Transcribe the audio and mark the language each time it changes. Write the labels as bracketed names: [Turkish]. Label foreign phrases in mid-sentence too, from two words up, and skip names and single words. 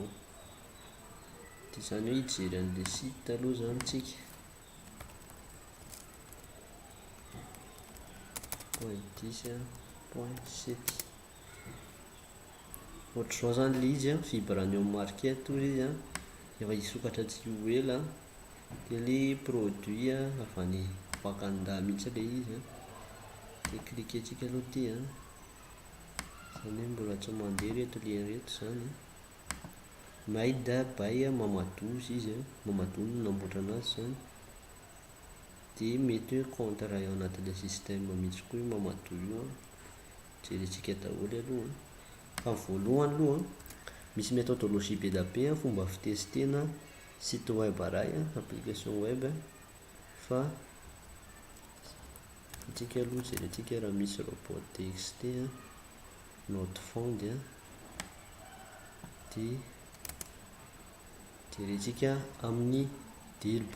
[Malagasy] De zany hoe hijery an'le site aloha zany tsika .10.7 ohatr'izao zany le izy Vibranium Market ozy izy efa hisokatra tsy ho ela. De [French] le produit [Malagasy] avy any Wakanda mihitsy le izy de cliquentsika aloha ty zany hoe mbola tsy mandeha reto lien reto zany. [English] Made by [Malagasy] Mamadou izy Mamadou no namboatra anazy zany. De mety hoe compte raha ao anatin' [French] le système [Malagasy] mihitsy koa io Mamadou io, jerentsika daholo aloha. Fa voalohany aloha misy méthodologie be da be fomba fitestena [French] site web [Malagasy] aray [French] application web [Malagasy] fa antsika aloha jerentsika raha misy robot.txt note fond de jerentsika amin'ny DIRB.